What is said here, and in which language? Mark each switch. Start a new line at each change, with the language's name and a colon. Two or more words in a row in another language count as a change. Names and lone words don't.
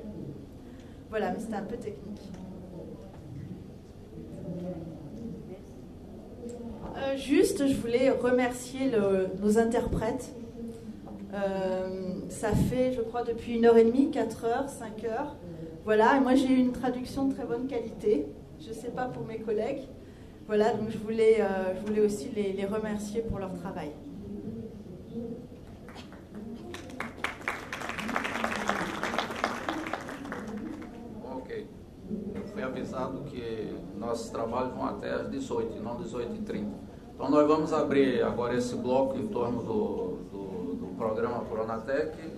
French: Voilà, mais c'était un peu technique. Juste, je voulais remercier nos interprètes. Ça fait, je crois, depuis 1h30, 4h, 5h. Voilà, et moi j'ai eu une traduction de très bonne qualité. Je ne sais pas pour mes collègues. Voilà, donc je voulais aussi les remercier pour leur travail. Ok.
Portuguese: Eu fui avisado que nossos trabalhos vão até às 18, e não 18h30. Então nós vamos abrir agora esse bloco em torno do programa Pronatec.